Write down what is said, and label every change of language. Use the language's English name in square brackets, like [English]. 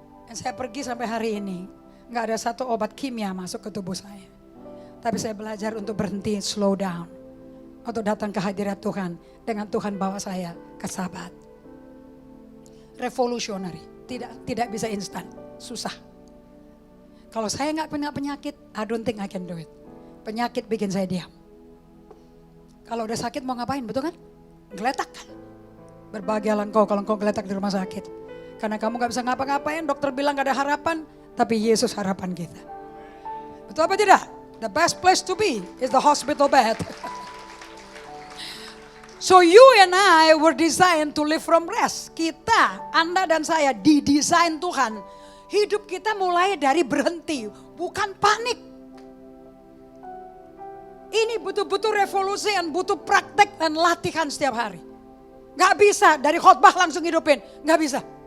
[Indonesian] Dan saya pergi sampai hari ini, nggak ada satu obat kimia masuk ke tubuh saya. Tapi saya belajar untuk berhenti, [English] slow down. [Indonesian] Untuk datang ke hadirat Tuhan, dengan Tuhan bawa saya ke Sabat. Revolutionary, tidak bisa instan, susah. Kalau saya nggak punya penyakit, [English] I don't think I can do it. [Indonesian] Penyakit bikin saya diam. Kalau udah sakit mau ngapain, betul kan? Geletak kan? Berbahagialah engkau kalau engkau geletak di rumah sakit. Karena kamu gak bisa ngapa-ngapain, dokter bilang gak ada harapan, tapi Yesus harapan kita. Betul apa tidak? [English] The best place to be is the hospital bed. So you and I were designed to live from rest. [Indonesian] Kita, Anda dan saya didesain Tuhan. Hidup kita mulai dari berhenti, bukan panik. Ini butuh-butuh revolusi dan butuh praktek dan latihan setiap hari. Gak bisa dari khotbah langsung hidupin, gak bisa.